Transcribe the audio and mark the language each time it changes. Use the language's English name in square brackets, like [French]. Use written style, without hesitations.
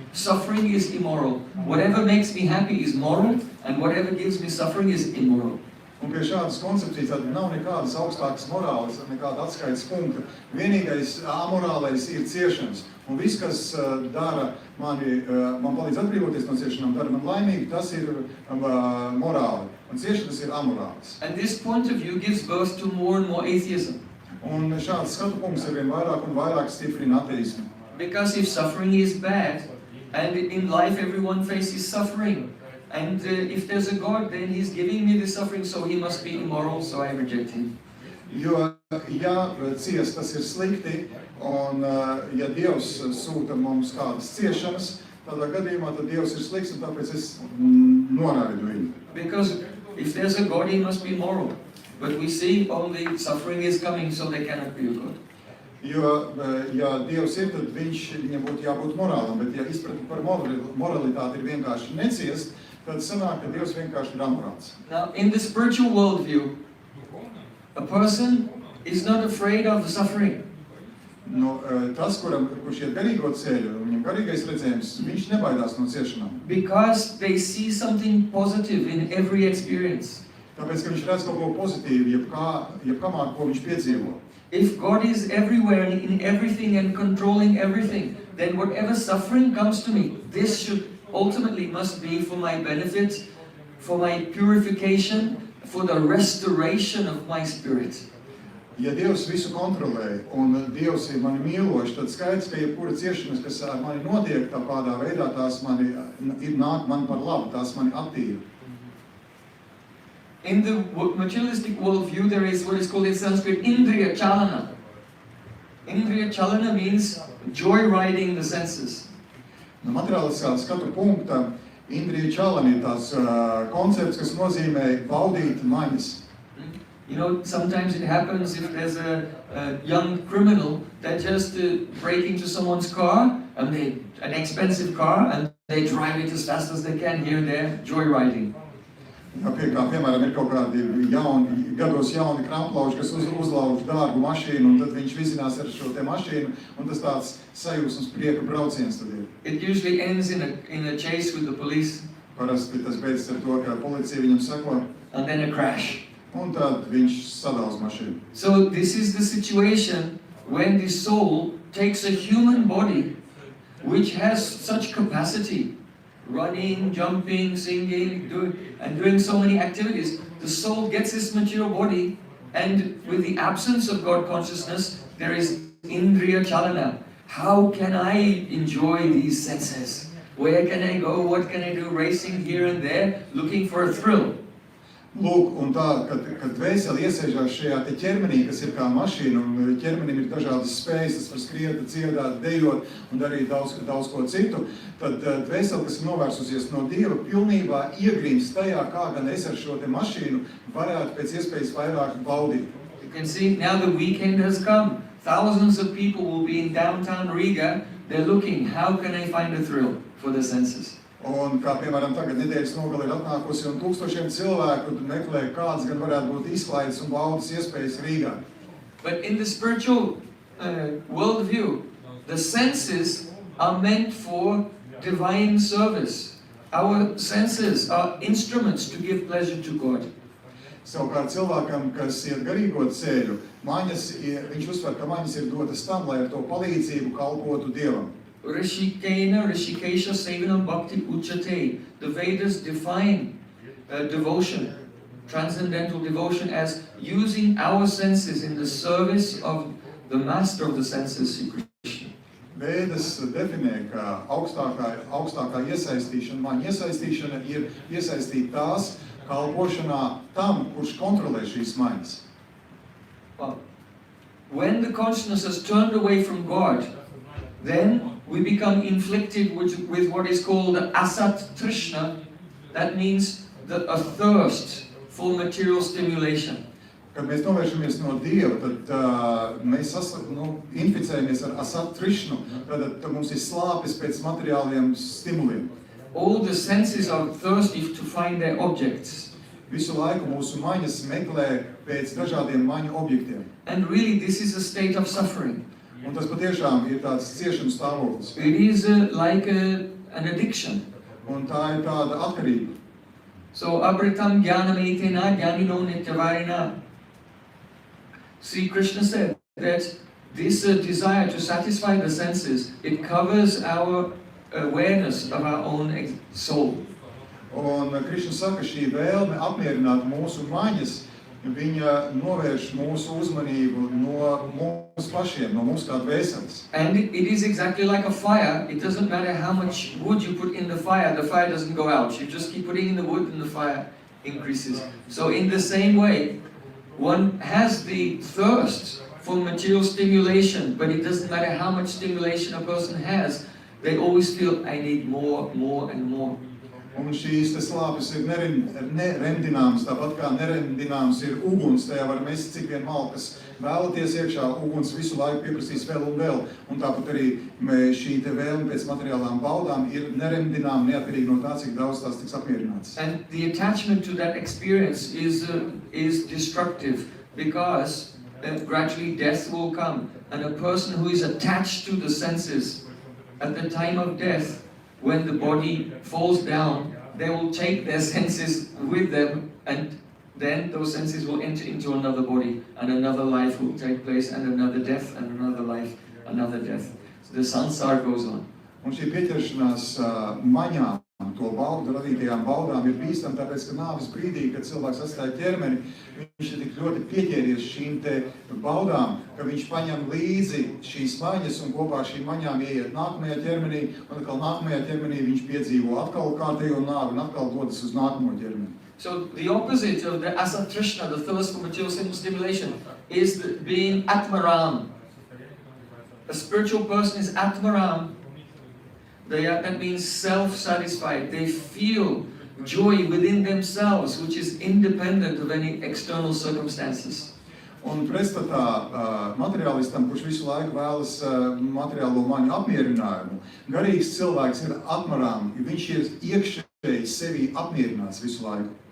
[English] Suffering is immoral. Whatever makes me happy is moral, and whatever gives me suffering is immoral. [Latvian] Un pie šādas koncepcijas tad nav nekādas augstākas morāles, nekāda atskaites punkta. Vienīgais amorālais ir ciešanas. Un viss, kas man palīdz atbrīvoties no ciešanām, dara man laimīgu, tas ir morāli. Un ciešanas ir amorāls. [English] And this point of view gives birth to more and more atheism. [Latvian] Un šāds skatu punkts ar vien vairāk un vairāk stiprina ateismu. [English] Because if suffering is bad, and in life everyone faces suffering, and if there's a God, then he's giving me the suffering, so he must be immoral, so I reject him. [Latvian] Jo, ja ciest, tas ir slikti, un ja Dievs sūta mums kādas ciešanas, tādā gadījumā tad Dievs ir slikts, un tāpēc es noraidu viņu. [English] Because if there's a God, he must be moral. But we see only suffering is coming, so there cannot be a God. [Latvian] Jo, ja Dievs ir, tad viņam būtu jābūt morālam, bet ja izpratne par moralitāti ir vienkārši neciest, tad sanāk, ka Dievs vienkārši ir amorāls. [English] Now, in the spiritual worldview, a person is not afraid of suffering. [Latvian] Tas, kurš iet garīgo ceļu, viņam garīgais redzējums, viņš nebaidās no ciešanām. [English] Because they see something positive in every experience. [Latvian] Tāpēc, ka viņš redz kaut ko pozitīvu, jebkamā, ko viņš piedzīvo. [English] If God is everywhere and in everything and controlling everything, then whatever suffering comes to me, this should ultimately must be for my benefit, for my purification, for the restoration of my spirit. [Latvian] Ja Dievs visu kontrolē un Dievs ir mani mīlošs, tad skaidrs, ka jebkura ciešanas, kas ar mani notiek tāpādā veidā, tās nāk man par labu, tās mani attīra. [English] In the materialistic worldview, there is what is called in Sanskrit Indriya Chalana. Indriya Chalana means joyriding the senses. [Latvian] No materiāliskā skatu punkta Indrija čalani ir tāds koncepts, kas nozīmē baudīt maņas. [English] You know, sometimes it happens if there's a young criminal that just break into someone's car, and an expensive car, and they drive it as fast as they can here and there, joyriding. [Latvian] Piemēram, ir kaut kādi gados jauni kramplauži, kas uzlauž dārgu mašīnu, un tad viņš vizinās ar šo te mašīnu, un tas tāds sajūsmas prieka brauciens tad ir. [English] It usually ends in a chase with the police. [Latvian] Parasti tas beidzas ar to, ka policija viņam seko. [English] And then a crash. [Latvian] Un tad viņš sadauz mašīnu. [English] So this is the situation when the soul takes a human body which has such capacity, running, jumping, singing, doing so many activities. The soul gets this material body, and with the absence of God consciousness, there is indriya chalana. How can I enjoy these senses? Where can I go? What can I do? Racing here and there, looking for a thrill. [Latvian] Lūk, un tā, kad dvēseli iesēžās šajā te ķermenī, kas ir kā mašīna, un ķermenim ir dažādas spējas, tas var skriet, dziedāt, dejot un darīt daudz ko citu, tad dvēseli, kas ir novērsusies no Dieva, pilnībā iegrīmst tajā, kā gan es ar šo te mašīnu varētu pēc iespējas vairāk baudīt. [English] You can see now the weekend has come. Thousands of people will be in downtown Riga. They're looking, how can I find a thrill for the senses? [Latvian] Un kā piemēram tagad nedēļas nogali ir atnākusi un tūkstošiem cilvēku meklē, kādas gan varētu būt izklaides un baudas iespējas Rīgā. [English] But in the spiritual worldview, the senses are meant for divine service. Our senses are instruments to give pleasure to God. [Latvian] Savukārt cilvēkam, kas iet garīgo ceļu, viņš uzsver, ka maņas ir dotas tam, lai ar to palīdzību kalpotu Dievam. [Sanskrit] Rishikena, Rishikesha, Sevanam, Bhakti, Uchate. [English] The Vedas define devotion, transcendental devotion, as using our senses in the service of the master of the senses, Sri Krishna. [Latvian] Vedas definē, ka augstākā iesaistīšana, maņa iesaistīšana ir iesaistīt tās kalpošanā tam, kurš kontrolē šīs maņas. [English] Well, when the consciousness has turned away from God, then we become inflicted with what is called asat trishna. That means a thirst for material stimulation. [Latvian] Kad mēs novēršamies no Dieva, tad mēs inficējamies ar asat trishnu, tad mums ir slāpes pēc materiāliem stimuliem. [English] All the senses are thirsty to find their objects. [Latvian] Visu laiku mūsu maņas meklē pēc dažādiem maņu objektiem. [English] And really this is a state of suffering. [Latvian] Un tas patiešām ir tāds ciešanas stāvoklis. [English] It is like an addiction. [Latvian] Un tā ir tāda atkarība. [Sanskrit] So abritam jnanam etena jnanino nityavarina. [English] Sri Krishna said that this desire to satisfy the senses, it covers our awareness of our own soul. [Latvian] Un Krišna saka, šī vēlme apmierināt mūsu maņas, viņa novērš mūsu uzmanību no mūsu pašiem, no mūsu kā dvēseles. [English] And it is exactly like a fire. It doesn't matter how much wood you put in the fire doesn't go out. You just keep putting in the wood and the fire increases. So in the same way, one has the thirst for material stimulation, but it doesn't matter how much stimulation a person has, they always feel, I need more and more. [Latvian] Un šīs te slāpes ir neremdināmas, tāpat kā neremdināms ir uguns, tajā var mest cik vien malkas vēlaties iekšā, uguns visu laiku pieprasīs vēl un vēl. Un tāpat arī šī te vēlme pēc materiālām baudām ir neremdinām, neatkarīgi no tā, cik daudz tās tiks apmierināts. [English] And the attachment to that experience is destructive, because gradually death will come. And a person who is attached to the senses at the time of death, when the body falls down, they will take their senses with them, and then those senses will enter into another body, and another life will take place, and another death, and another life, another death. So the sansara goes on. [Latvian] Un šī pieķeršanās maņām, to baudu radītajām baudām ir bīstama, tāpēc, ka nāves brīdī, kad cilvēks atstāja ķermeni, viņš ir tik ļoti pieķēries šīm te baudām, ka viņš paņem līdzi šīs maņas un kopā ar šīm maņām ieiet nākamajā ķermenī, un atkal nākamajā ķermenī viņš piedzīvo atkal kārtējo nāvi un atkal dodas uz nākamo ķermeni. [English] So the opposite of the asatrishna, the thirst for material stimulation, is being atmaram. A spiritual person is atmaram. That means self-satisfied. They feel joy within themselves, which is independent of any external circumstances. [Latvian] Un pretstatā materiālistam, kurš visu laiku vēlas materiālo maņu apmierinājumu, garīgs cilvēks ir atmarām, viņš ir iekšēji sevi apmierināts visu laiku.